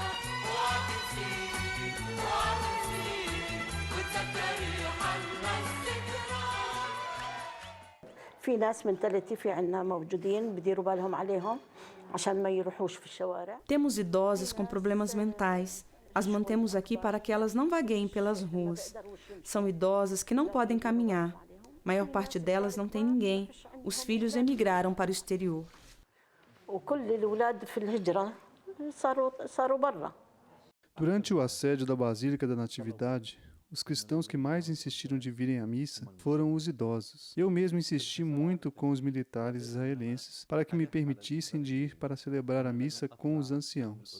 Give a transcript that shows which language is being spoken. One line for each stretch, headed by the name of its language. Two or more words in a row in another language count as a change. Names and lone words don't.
Arabic: وتذكري حنا في ناس من ثلاثة في عنا موجودين بديروا بالهم عليهم عشان ما يروحوش في الشوارع.
Portuguese: Temos idosas com problemas mentais. As mantemos aqui para que elas não vagueiem pelas ruas. São idosas que não podem caminhar. A maior parte delas não tem ninguém. Os filhos emigraram para o exterior.
Arabic: وكل الأولاد في الهجرة صاروا برا.
Portuguese: Durante o assédio da Basílica da Natividade, os cristãos que mais insistiram de virem à missa foram os idosos. Eu mesmo insisti muito com os militares israelenses para que me permitissem de ir para celebrar a missa com os anciãos.